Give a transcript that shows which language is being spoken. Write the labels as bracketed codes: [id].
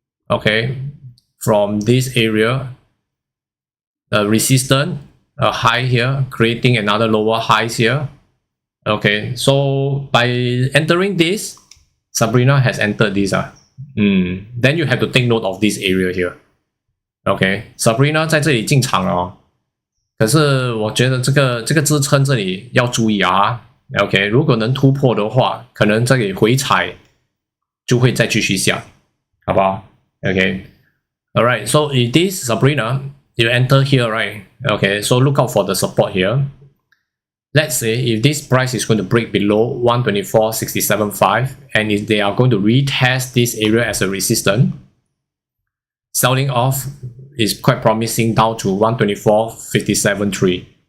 [en] Okay, from this area, a resistance, a high here, creating another lower highs here. Okay, so by entering this, Sabrina has entered this. Then you have to take note of this area here. [zh] Okay, Sabrina 在这里进场了哦。可是我觉得这个支撑这里要注意啊。 OK， 如果能突破的话，可能这里回踩就会再继续下，好不好 ？OK， alright. [en] So if this Sabrina, you enter here, right? Okay, so look out for the support here. Let's say if this price is going to break below 124.675 and if they are going to retest this area as a resistance, selling off is quite promising down to 124.573.